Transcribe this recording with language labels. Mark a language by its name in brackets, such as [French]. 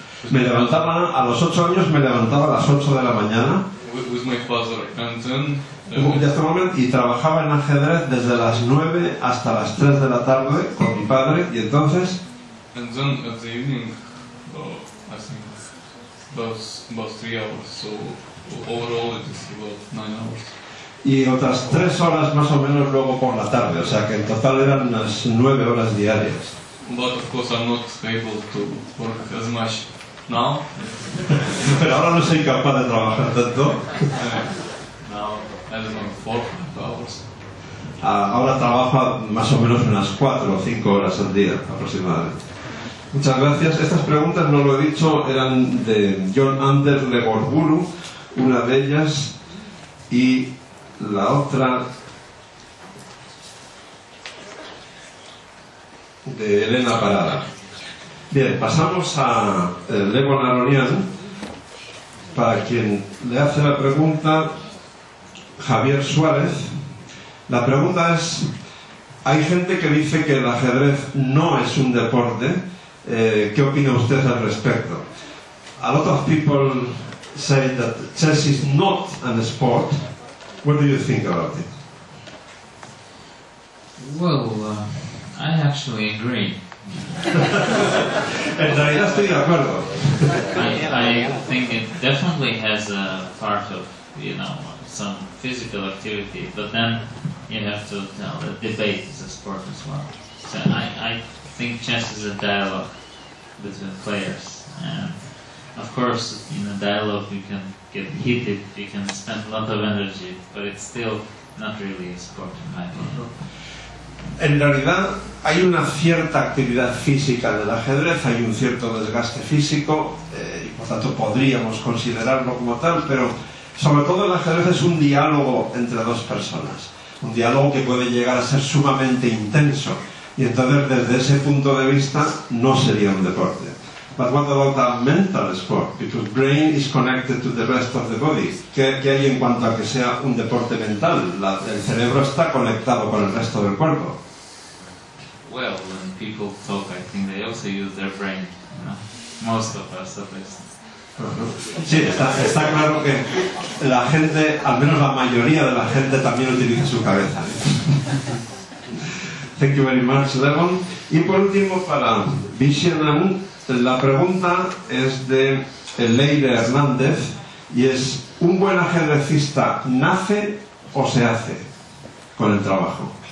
[Spanish] Me levantaba a los 8 años, me levantaba a las 8 de la mañana. [English] With my father, and then. [Spanish] Y trabajaba en ajedrez desde las 9 hasta las 3 de la tarde con mi padre, y entonces. [English] And then at the evening, I think about 3 hours. So overall, it is about 9 hours. [Spanish] Y otras 3 horas más o menos luego por la tarde, o sea que en total eran unas 9 horas diarias. [English] But of course, I'm not able to work as much now. [Spanish] Pero ahora no soy capaz de trabajar tanto. [English] Now, I don't know, 4 or 5 hours. [Spanish] Ahora trabaja más o menos unas 4 o 5 horas al día aproximadamente. Muchas gracias. Estas preguntas, no lo he dicho, eran de John Anders Legorburu, una de ellas, y la otra de Elena Parada. Bien, pasamos a Levon Aronian, para quien le hace la pregunta Javier Suárez. La pregunta es: hay gente que dice que el ajedrez no es un deporte. ¿Qué opina usted al respecto? [English] A lot of people say that chess is not a sport. What do you think about it? Well, I actually agree. [Spanish] En realidad estoy de acuerdo. [English] I think it definitely has a part of, some physical activity, but then you have to tell that debate is a sport as well. So I think chess is a dialogue between players, and of course in a dialogue you can get heated, you can spend a lot of energy, but it's still not really a sport in my opinion. [Spanish] En realidad hay una cierta actividad física del ajedrez, hay un cierto desgaste físico, y por tanto podríamos considerarlo como tal, pero sobre todo el ajedrez es un diálogo entre dos personas, un diálogo que puede llegar a ser sumamente intenso, y entonces desde ese punto de vista no sería un deporte. [English] But what about a mental sport? Because brain is connected to the rest of the body. [Spanish] ¿Qué hay en cuanto a que sea un deporte mental? El cerebro está conectado con el resto del cuerpo. [English] Well, when people talk, I think they also use their brain. Most of us, at least. [Spanish] Sí, está claro que la gente, al menos la mayoría de la gente, también utiliza su cabeza. [English] Thank you very much, [Spanish] Levon. Y por último, para Vishenam, la pregunta es de Leire Hernández y es: ¿un buen ajedrecista nace o se hace con el trabajo?